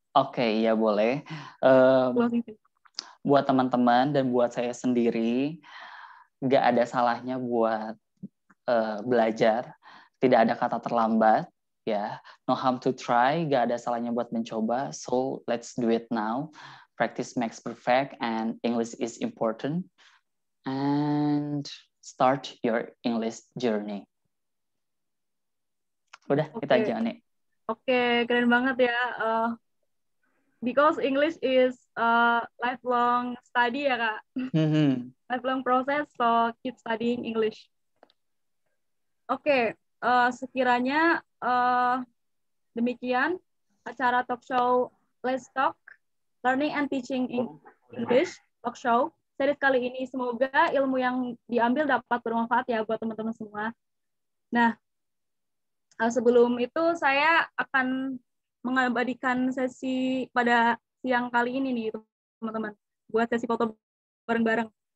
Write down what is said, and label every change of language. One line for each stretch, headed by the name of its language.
Indonesian: Oke, ya boleh. Buat teman-teman dan buat saya sendiri, nggak ada salahnya buat belajar. Tidak ada kata terlambat, ya.
English: No harm to try.
Indonesian: Nggak ada salahnya buat mencoba.
English: So let's do it now. Practice makes perfect, and English is important. And start your English journey.
Indonesian: Udah, kita aja nih. Oke, keren banget ya.
English: Because English is lifelong study ya, Kak. Lifelong process, so keep studying English.
Indonesian: Oke, sekiranya demikian acara
English: talk show Let's Talk, Learning and Teaching English talk show.
Indonesian: Series kali ini semoga ilmu yang diambil dapat bermanfaat ya buat teman-teman semua. Nah, sebelum itu saya akan mengabadikan sesi pada siang kali ini nih teman-teman, buat sesi foto bareng-bareng.